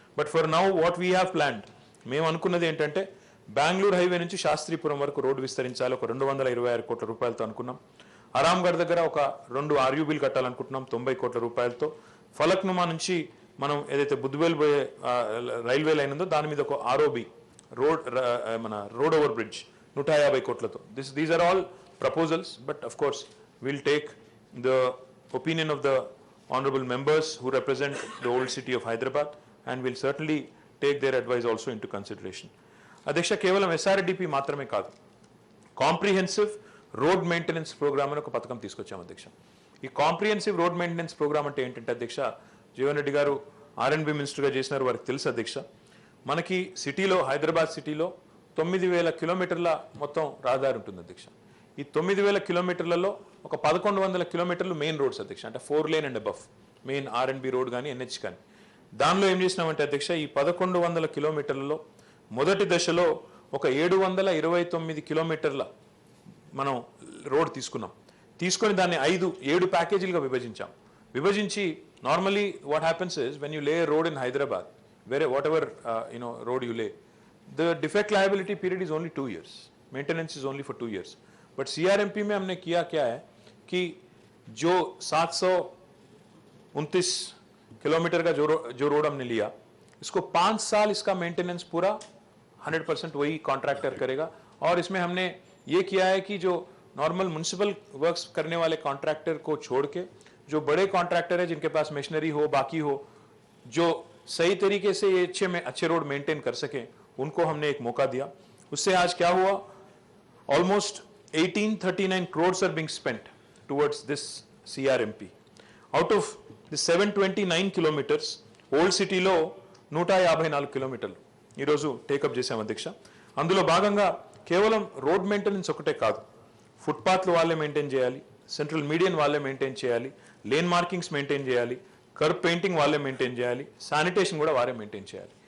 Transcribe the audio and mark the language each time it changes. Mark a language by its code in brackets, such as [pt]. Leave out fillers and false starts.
[en] but for now what we have planned, [te] మేము అనుకున్నది ఏంటంటే బెంగళూరు హైవే నుంచి శాస్త్రీపురం వరకు రోడ్డు విస్తరించాలి, ఒక 226 కోట్ల రూపాయలతో అనుకున్నాం. ఆరాంగఢ్ దగ్గర ఒక 2 RUBలు కట్టాలనుకుంటున్నాం 90 కోట్ల రూపాయలతో. ఫలక్నుమా నుంచి మనం ఏదైతే బుద్ధివేల్ పోయే రైల్వే లైన్ ఉందో దాని మీద ఒక ROB మన రోడ్ ఓవర్ బ్రిడ్జ్ 150 కోట్లతో. [en] These are all proposals, but of course will take the opinion of the honorable members who represent the old city of Hyderabad and will certainly take their advice also into consideration. [te] అధ్యక్ష, కేవలం SRDP మాత్రమే కాదు, comprehensive road maintenance programme అని ఒక పథకం తీసుకొచ్చాం అధ్యక్ష. ఈ కాంప్రిహెన్సివ్ రోడ్ మెయింటెనెన్స్ ప్రోగ్రామ్ అంటే ఏంటంటే అధ్యక్ష, జీవన్ రెడ్డి గారు R&B మినిస్టర్గా చేసినారు, వారికి తెలుసు అధ్యక్ష. మనకి సిటీలో, హైదరాబాద్ సిటీలో 9000 కిలోమీటర్ల మొత్తం రహదారి ఉంటుంది అధ్యక్ష. ఈ 9000 కిలోమీటర్లలో ఒక 1100 కిలోమీటర్లు మెయిన్ రోడ్స్ అధ్యక్ష, అంటే 4 lane and above main R&B road కానీ NH కానీ. దానిలో ఏం చేసినామంటే అధ్యక్ష, ఈ 1100 కిలోమీటర్లలో మొదటి దశలో ఒక 729 కిలోమీటర్ల మనం రోడ్ తీసుకొని దాన్ని 7 ప్యాకేజీలుగా విభజించి [en] Normally what happens is when you lay road in Hyderabad, whatever road you lay, the defect liability period is only 2 years, maintenance is only for 2 years. [hi] But CRMP में हमने किया क्या है कि जो 729 किलोमीटर का जो रोड हमने लिया, इसको 5 साल इसका मेंटेनेंस पूरा 100% वही कॉन्ट्रैक्टर करेगा। और इसमें हमने ये किया है कि जो नॉर्मल म्युनिसिपल वर्क्स करने वाले कॉन्ट्रैक्टर को छोड़ के जो बड़े कॉन्ट्रैक्टर है जिनके पास मशीनरी हो, बाकी हो, जो सही तरीके से ये अच्छे रोड मेंटेन कर सके, उनको हमने एक मौका दिया। उससे आज क्या हुआ, [en] Almost 1839 crores are being spent towards this CRMP. Out of the 729 kilometers, [te] old సిటీలో 154 కిలోమీటర్లు ఈరోజు టేకప్ చేసాం అధ్యక్ష. అందులో భాగంగా కేవలం రోడ్ మెయింటెనెన్స్ ఒకటే కాదు, ఫుట్పాత్లు వాళ్ళే మెయింటైన్ చేయాలి, సెంట్రల్ మీడియన్ వాళ్ళే మెయింటైన్ చేయాలి, లేన్ మార్కింగ్స్ మెయింటైన్ చేయాలి, కర్బ్ పెయింటింగ్ వాళ్ళే మెయింటైన్ చేయాలి, శానిటేషన్ కూడా వారే మెయింటైన్ చేయాలి.